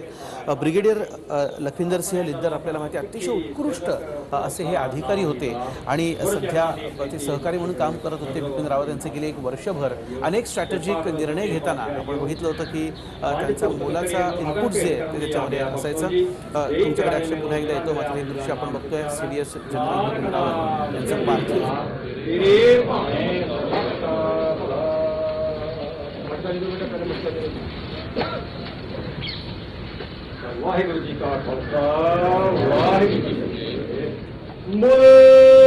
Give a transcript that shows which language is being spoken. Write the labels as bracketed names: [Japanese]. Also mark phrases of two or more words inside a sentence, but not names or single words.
[Marathi] ब्रिगेडियर लखविंदर सिंह लिद्दर आपल्याला माहिती आहे अतिशय उत्कृष्ट असे हे अधिकारी होते आणि सध्या ते सहकारी म्हणून काम करत होते. बिपिन रावत यांचे गेले एक वर्षभर अनेक स्ट्रॅटेजिक निर्णय घेताना आपण बघितलं होतं की त्यांचा मोलाचा इनपुट जे आहे ते त्याच्यामध्ये असायचं. तुमच्याकडे अक्षय पुन्हा एकदा येतो. मात्र हे दृश्य आपण बघतोय सीडीएस जनरल बिपिन रावत यांचं पार्थिव. [Punjabi] ਵਾਹਿਗੁਰੂ ਜੀ ਕਾ ਖ਼ਾਲਸਾ ਵਾਹਿਗੁਰੂ ਜੀ ਕੀ ਫ਼ਤਿਹ।